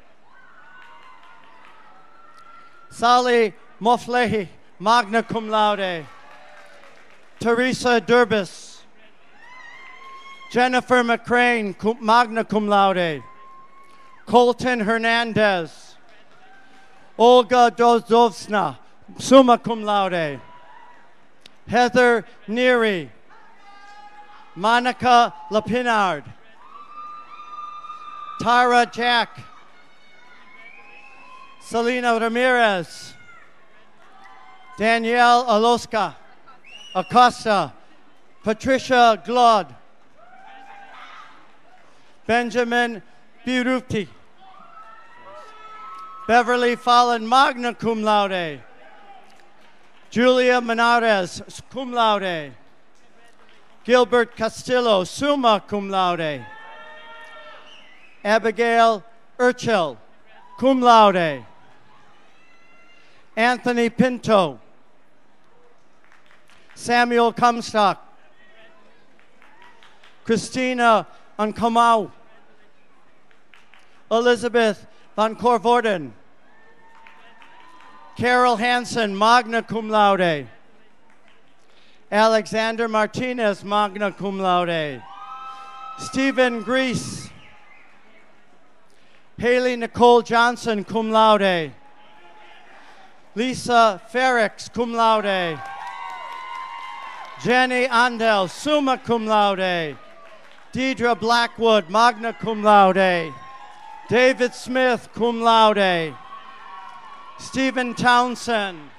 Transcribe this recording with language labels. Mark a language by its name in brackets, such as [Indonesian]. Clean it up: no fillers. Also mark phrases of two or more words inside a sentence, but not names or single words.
[English] Sally Moflehi, [Latin] magna cum laude. [English] Teresa Durbis. Jennifer McCrane, [Latin] magna cum laude. [English] Colton Hernandez. Olga Dozovsna, [Latin] summa cum laude. [English] Heather Neary. Monica Lapinard. Tara Jack. Selena Ramirez. Danielle Acosta. Patricia Glod. Benjamin Biruti. Beverly Fallon, [Latin] magna cum laude. [English] Julia Menares, [Latin] cum laude. [English] Gilbert Castillo, [Latin] summa cum laude. [English] Abigail Urchel, [Latin] cum laude. [English] Anthony Pinto, Samuel Comstock, Christina Unkamau, Elizabeth Van Corvorden, Carol Hansen, [Latin] magna cum laude, Alexander Martinez, magna cum laude, [English] Stephen Grease, Haley Nicole Johnson, [Latin] cum laude, Lisa Ferrix, cum laude, Jenny Andel, summa cum laude, Deidre Blackwood, magna cum laude, David Smith, cum laude, Stephen Townsend,